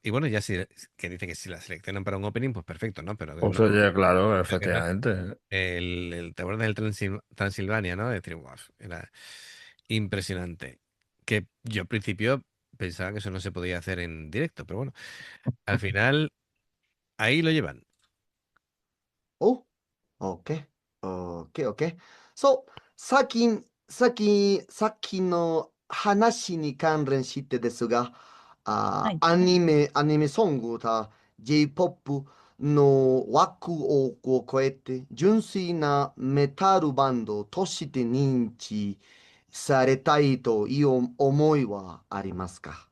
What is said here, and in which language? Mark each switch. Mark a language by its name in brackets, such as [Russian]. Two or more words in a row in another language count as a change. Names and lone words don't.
[Spanish] Y bueno, ya si que dice que si la seleccionan para un opening, pues perfecto, ¿no? Pero Pues no, oye, claro, pero que no. efectivamente. ¿Te acuerdas del Transilvania, no? Es decir, guau, era impresionante. Que yo al principio pensaba que eso no se podía hacer en directo, pero bueno, al final ahí lo llevan. [Japanese] お、OK、OK、OK。そう、さっきの話に関連してですが、はい。アニメソングと J-POP の枠を超えて、純粋なメタルバンドとして認知されたいという思いはありますか？